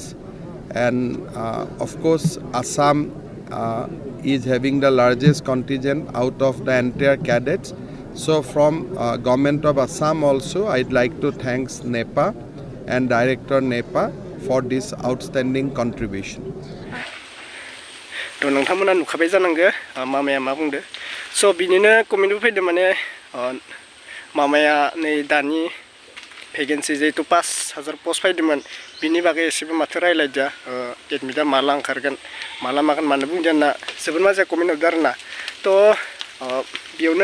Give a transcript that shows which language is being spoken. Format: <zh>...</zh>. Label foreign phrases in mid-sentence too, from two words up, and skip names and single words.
<en>And of course, Aasam is having the largest contingent out of the entire cadets. So from government of Aasam also, I'd like to thank NEPA and director NEPA for this outstanding contribution.</en> <brx>थ' नोंथांमोना नुखाबाय जानांगौ मामाया मा बुंदो स' बिनिनो कमेन्टबो फैदों माने मामाया नै दानि भेकेन्सि जिहेतु 5000 पस्ट फैदोंमोन बिनि बागै एसेबो माथो रायलायदिया एडमिटआ माला ओंखारगोन माला मागोन मानो बुंदिया होनना जोबोद मोजां कमेन्ट हरदों आरोना थ' बेयावनो</brx>